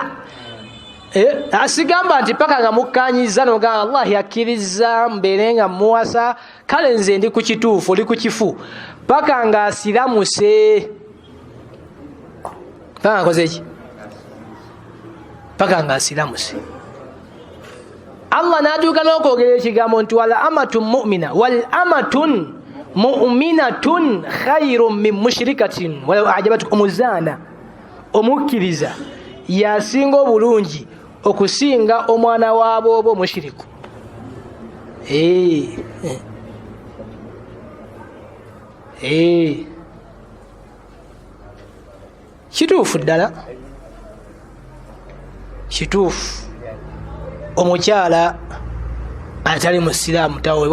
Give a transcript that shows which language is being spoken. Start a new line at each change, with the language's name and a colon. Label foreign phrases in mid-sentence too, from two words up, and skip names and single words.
Ganda: Asigamba nti paka nga mukkanyiza nogamba Allah yakkiriza mbeere nga muwasa kale nze ndi ku kituufu oli ku kifu paka nga asiramuse. Paka akoze eki paka nga asiramuse. Allah n'aduuka n'okwogera ekigambo nti
Arabic: ولأمة مؤمنة ولأمة مؤمنة خير من مشركة ولو أعجبتكم.
Ganda: Omuzaana omukkiriza yasinga obulungi okusinga omwana waaboobo omushiriku. Kituufu ddala kituufu omukyala atali musiraamu tawoowebwa.